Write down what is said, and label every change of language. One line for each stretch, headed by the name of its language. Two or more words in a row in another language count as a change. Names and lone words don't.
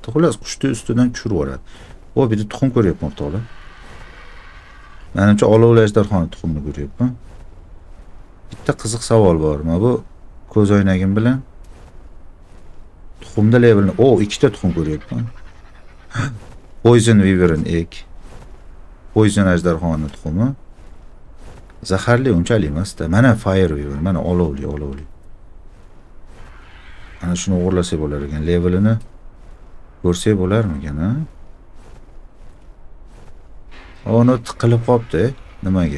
Uzbek: Xullas, qushni ustidan tushirib yuboradi. O bir de tuxum ko'ryapman o'rtoqlar. Menimcha olovli ajdarxon tuxumini ko'ryapman. Bitta qiziq savol bor. Mana bu ko'z o'ynagim bilan tuxumda levelni, ikkita tuxum ko'ryapman.
English: Poison Wyvern egg.
Uzbek: Poison ajdarxoni tuxumi. Zaharli unchalik emas-da. Mana Fire Wyvern, mana olovli. Ana shuni o'g'irlasak bo'lar ekan. Levelini ko'rsak bo'larmikan, ha? Onu tiqilib qopti, nimaga?